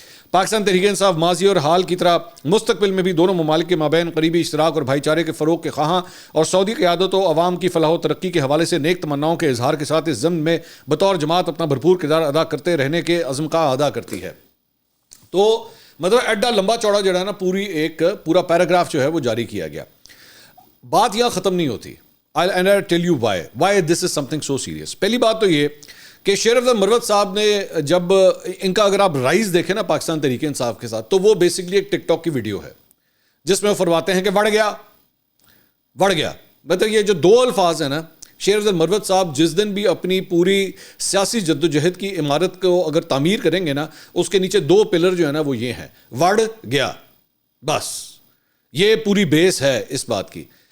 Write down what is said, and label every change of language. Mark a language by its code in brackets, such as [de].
[ur] پاکستان تحریک انصاف ماضی اور حال کی طرح مستقبل میں بھی دونوں ممالک کے مابین قریبی اشتراک اور بھائی چارے کے فروغ کے خواہاں اور سعودی قیادت و عوام کی فلاح و ترقی کے حوالے سے نیک تمناؤں کے اظہار کے ساتھ اس ضمن میں بطور جماعت اپنا بھرپور کردار ادا کرتے رہنے کے عزم کا ادا کرتی ہے. تو مطلب ایڈا لمبا چوڑا جو ہے نا پورا پیراگراف جو ہے وہ جاری کیا گیا. بات یہاں ختم نہیں ہوتی. [en] And I'll tell you why this is something so serious. [ur] پہلی بات تو یہ کہ شیخ مروت صاحب نے جب ان کا اگر آپ رائز دیکھیں نا پاکستان تحریک انصاف کے ساتھ, تو وہ بیسکلی ایک ٹک ٹاک کی ویڈیو ہے جس میں وہ فرماتے ہیں کہ وڑ گیا. مطلب یہ جو دو الفاظ ہیں نا, شیخ مروت صاحب جس دن بھی اپنی پوری سیاسی جدوجہد کی عمارت کو اگر تعمیر کریں گے نا, اس کے نیچے دو پلر جو ہے نا وہ یہ ہیں, وڑ گیا, بس یہ پوری بیس ہے اس بات کی.